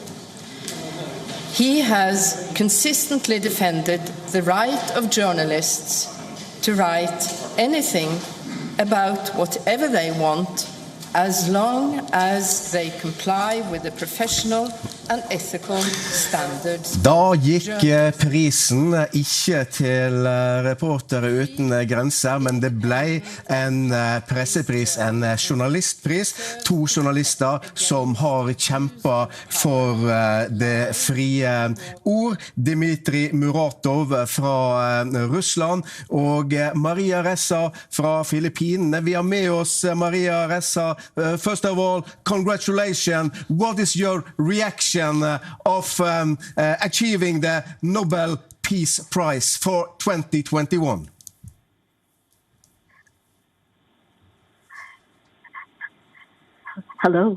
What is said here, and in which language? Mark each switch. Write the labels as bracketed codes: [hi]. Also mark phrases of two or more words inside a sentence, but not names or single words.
[en] He has consistently defended the right of journalists to write anything about whatever they want, as long as they comply with the professional and ethical standards. [no] Da gikk prisen ikke til Reportere uten grenser, men det ble en pressepris, en journalistpris. 2 journalister som har kjempet for det frie ord. Dmitry Muratov fra Russland og Maria Ressa fra Filippinene. Vi har med oss Maria Ressa. [en] First of all, congratulations. What is your reaction of achieving the Nobel Peace Prize for 2021? Hello.